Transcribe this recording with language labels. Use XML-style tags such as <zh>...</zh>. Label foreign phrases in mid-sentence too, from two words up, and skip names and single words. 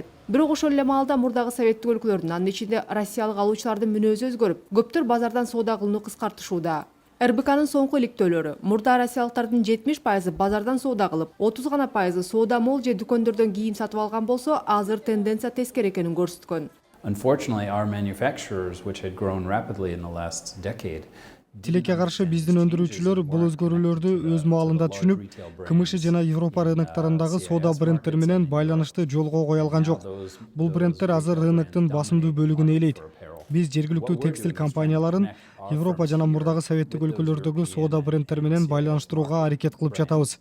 <ky>Бирок ошол эле маалда мурдагы советтик өлкөлөрдүн, анын ичинде Россиялык алуучулардын мүнөзү өзгөрүп, көптөр базардан соода кылууну кыскартышууда. РБКнын соңку иликтөөлөрү мурда россиялыктардын 70% базардан соода кылып, 30 гана пайызы соода мол же дүкөндөрдөн кийим сатып алган болсо, азыр тенденция тескери экенин көрсөткөн.</ky> <en>Unfortunately, our manufacturers, which had grown rapidly in the last decade,</en> <ky>Тилекке каршы биздин өндүрүүчүлөр бул өзгөрүүлөрдү өз маалында түшүнүп, КМШ жана Европа рыноктарындагы соода брендтер менен байланышты жолго кое алган жок. Бул брендтер азыр рыноктун басымдуу бөлүгүн ээлейт. Биз жергиликтүү текстиль компанияларын Европа жана мурдагы советтик өлкөлөрдөгү соода брендтер менен байланыштырууга аракет кылып жатабыз.</ky>